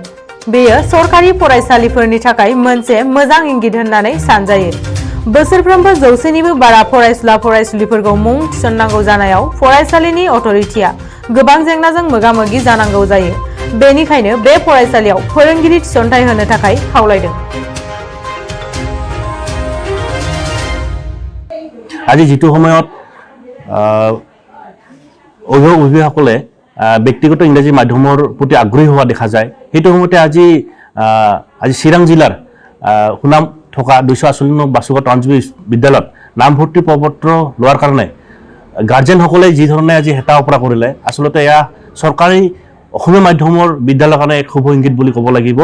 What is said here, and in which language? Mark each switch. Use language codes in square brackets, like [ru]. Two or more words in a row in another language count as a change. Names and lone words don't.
[brx] बेयो सरकारि फरायसालिफोरनि थाखाय मोनसे मोजां इंगित होननानै सानजायो। बोसोरफ्रोमबो 100निबो बारा फरायसुला फरायसुलिफोरखौ मुं थिसननांगौ जानायाव फरायसालिनि अथ'रिटिया गोबां जेंनाजों मोगा-मोगि जानांगौ जायो। बेनिखायनो बे फरायसालियाव फोरोंगिरि थिसनथाय होनो थाखाय खावलायदों। [as] আজি যেটো সময়ত অভিভাৱকসকলে ব্যক্তিগত ইংৰাজী মাধ্যমৰ প্ৰতি আগ্ৰহী হোৱা দেখা যায়, সেইটো সময়তে আজি চিৰাং জিলাৰ সুনাম থকা 248 নং বাসুগাঁও টাউন বিদ্যালয়ত নামভৰ্তি প্ৰপত্ৰ লোৱাৰ কাৰণে গাৰ্জেনসকলে যি ধৰণে আজি হেতা অপৰা কৰিলে, আচলতে এয়া চৰকাৰী অসমীয়া মাধ্যমৰ বিদ্যালয়ৰ কাৰণে এক শুভ ইংগিত বুলি ক'ব লাগিব।